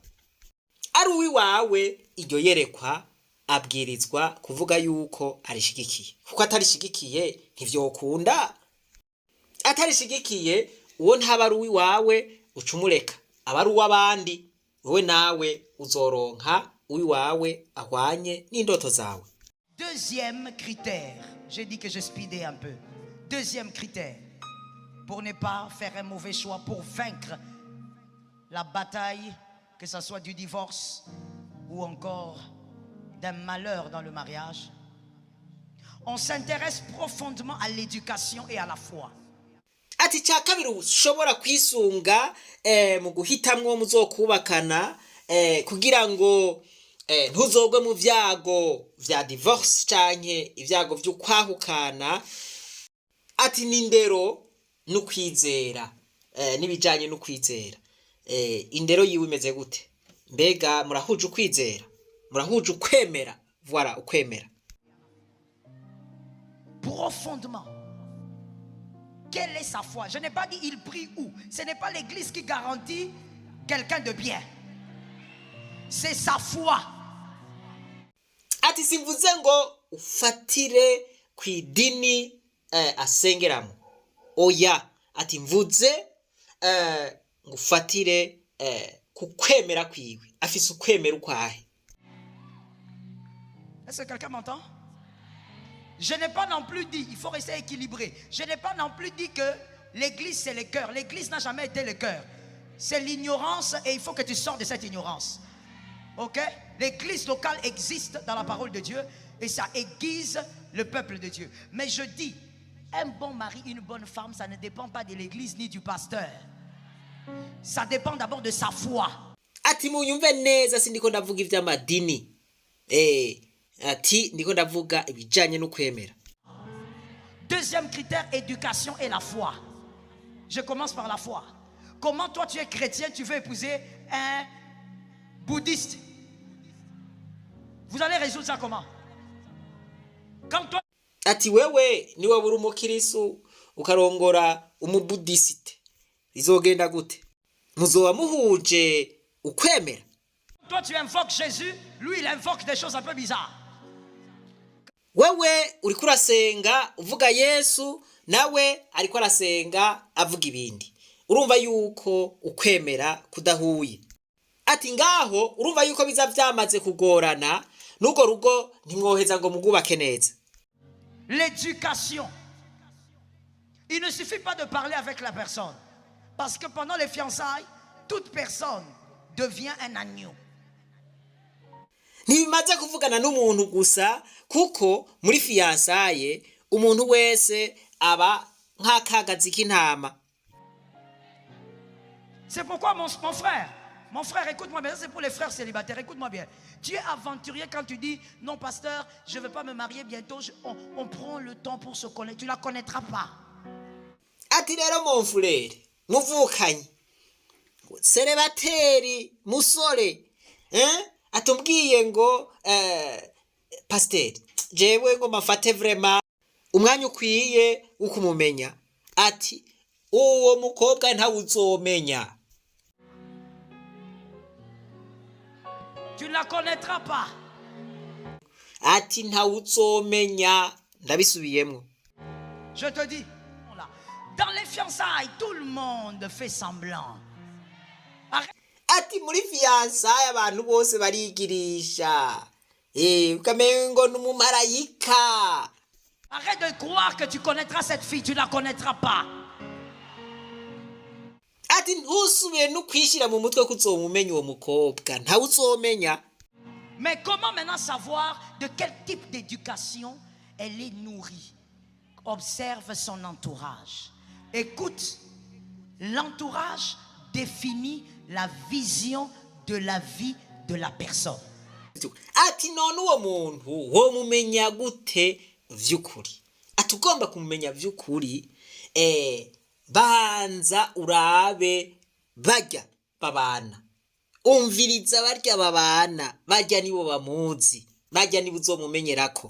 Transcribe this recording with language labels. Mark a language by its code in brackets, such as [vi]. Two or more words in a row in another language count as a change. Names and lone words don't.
[rn] Ari uwiwawe iryo yerekwa abwirizwa kuvuga yuko arishigikiye, kuko atarishigikiye ntivyokunda. Atarishigikiye uwo ntaba ari uwiwawe ucumureka, aba ari uw'abandi. Wowe nawe uzoronka uwiwawe ahwanye n'indoto zawe. [fr] Deuxième critère, j'ai dit que je speedais un peu. Deuxième critère, pour ne pas faire un mauvais choix, pour vaincre la bataille, que ce soit du divorce ou encore d'un malheur dans le mariage, on s'intéresse profondément à l'éducation et à la foi. [rn] Ati cya kabiri ushobora kwisunga mu guhitamwo muzokubakana kugira ngo ntuzogwe mu vyago vya divorce canke ivyago vy'ukwahukana. Ati n'indero n'ukwizera, n'ibijanye n'ukwizera. Indero yiwe imeze gute? Mbega murahuje ukwizera, murahuje ukwemera? Voilà, ukwemera [fr] Profondément. Quelle est sa foi? Je n'ai pas dit il prie où. Ce n'est pas l'église qui garantit quelqu'un de bien. C'est sa foi. [rn] Ati simvuze ngo ufatire kw'idini asengeramo. Oya, ati mvuze ngo ufatire kukwemera kwiwe. Afise ukwemera ukwahe. [fr] Est-ce que quelqu'un m'entend? Je n'ai pas non plus dit, il faut rester équilibré. Je n'ai pas non plus dit que l'église c'est le cœur. L'église n'a jamais été le cœur. C'est l'ignorance et il faut que tu sortes de cette ignorance. Ok? L'église locale existe dans la parole de Dieu et ça aiguise le peuple de Dieu. Mais je dis, un bon mari, une bonne femme, ça ne dépend pas de l'église ni du pasteur. Ça dépend d'abord de sa foi. [rn] Ati munyumve neza sindiko ndavuga ivy'amadini. Ati ndiko ndavuga ibijanye no kwemera. [fr] Deuxième critère, éducation et la foi. Je commence par la foi. Comment toi tu es chrétien, tu veux épouser un bouddhiste? Vous allez résoudre ça comment? Quand toi... [rn] Ati wewe ni wabura umukirisu ukarongora umubudisite, izogenda gute? Muzoba muhuje ukwemera? [fr] Toi tu invoques Jésus, lui il invoque des choses un peu bizarres. [rn] Wewe uriko urasenga uvuga Yesu, nawe ariko arasenga avuga ibindi. Urumva yuko ukwemera kudahuye. Ati ngaho urumva yuko biza vyamaze kugorana, nuko rugo ntimwoheza ngo mugubake neza. [fr] L'éducation. Il ne suffit pas de parler avec la personne. Parce que pendant les fiançailles, toute personne devient un agneau. [rn] Ntibimaze kuvugana n'umuntu gusa, kuko muri fiançailles umuntu wese aba nk'akagazi k'intama. [fr] C'est pourquoi mon frère, écoute-moi bien, ça c'est pour les frères célibataires, écoute-moi bien. Tu es aventurier quand tu dis, non pasteur, je ne veux pas me marier bientôt, on prend le temps pour se connaître, tu ne la connaîtras pas. [rn] Ati rero [fr] mon frère, [rn] muvukanye, célibataire, musore, atumbwiye ngo pasteur, jewe ngo mafate vraiment umwanya ukwiye ukumumenya. Ati uwo mukobwa nta uzomenya. [fr] Tu ne la connaîtras pas. [rn] Ati nta uzomenya. Ndabisubiyemwo. [fr] Je te dis, dans les fiançailles, tout le monde fait semblant. [rn] Ati muri fiançailles abantu bose barigirisha. Ukamengo n'umumarayika. [fr] Arrête de croire que tu connaîtras cette fille, tu ne la connaîtras pas. [rn] Ati ntusubiye no kwishira mu mutwe kuzomumenya uwo mukobwa, nta uzomenya. [fr] Mais comment maintenant savoir de quel type d'éducation elle est nourrie? Observe son entourage. Écoute, l'entourage définit la vision de la vie de la personne. [rn] ati none uwo muntu wo mumenya gute vy'ukuri? Ati ugomba kumumenya vy'ukuri banza urabe barya babana, umviriza barya babana, barya nibo bamuzi, barya nibo uzomumenyerako.